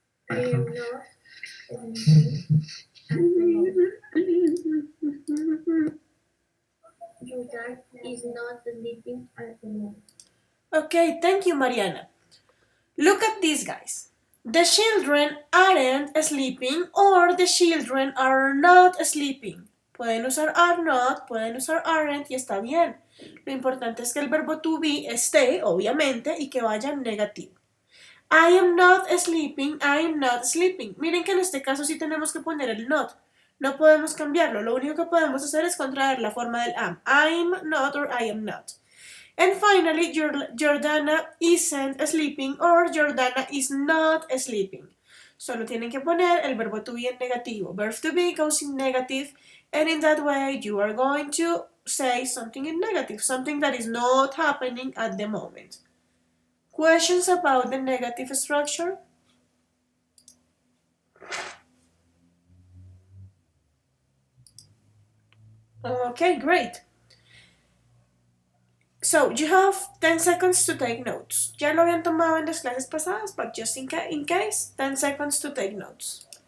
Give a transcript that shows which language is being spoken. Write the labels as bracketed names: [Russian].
[English] I am not sleeping at the moment. Jordan is not sleeping at the moment. Okay, thank you, Mariana. Look at these guys. The children aren't sleeping or the children are not sleeping. [Spanish] Pueden usar are not, pueden usar aren't y está bien. Lo importante es que el verbo to be esté, obviamente, y que vaya en negativo. [English] I am not sleeping, I am not sleeping. [Spanish] Miren que en este caso sí tenemos que poner el not. No podemos cambiarlo. Lo único que podemos hacer es contraer la forma del am. [English] I'm not or I am not. And finally, Jordana isn't sleeping or Jordana is not sleeping. [Spanish] Solo tienen que poner el verbo to be en negativo. [English] Verb to be goes in negative, and in that way you are going to say something in negative, something that is not happening at the moment. Questions about the negative structure? Okay, great. So, you have 10 seconds to take notes. [Spanish] Ya lo habían tomado en las clases pasadas, [English] but just in case, 10 seconds to take notes.